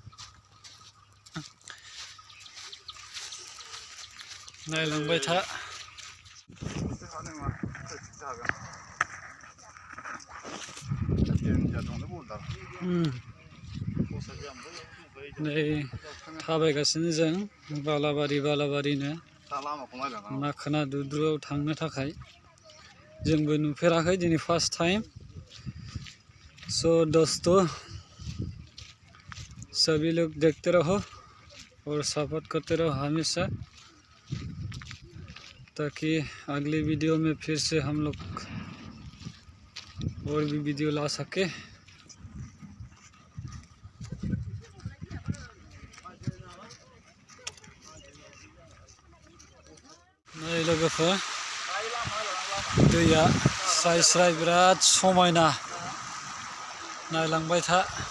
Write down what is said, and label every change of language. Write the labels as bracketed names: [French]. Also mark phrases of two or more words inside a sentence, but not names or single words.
[Bodo] नायलांबाय था नै थाबायगासिनो जों बालाबारिनो माखना दुद्रुआव थांनो थाखाय जोंबो नुफेराखै दिनै [English] first time [Bodo] सो दोस्तों [Hindi] सभी लोग देखते रहो और सपोर्ट करते रहो हमेशा ताकि अगली वीडियो में फिर से हम लोग और भी वीडियो ला सके [Bodo] नै लोगोफोर दैया स्राय बिराद समायना नायलांबाय था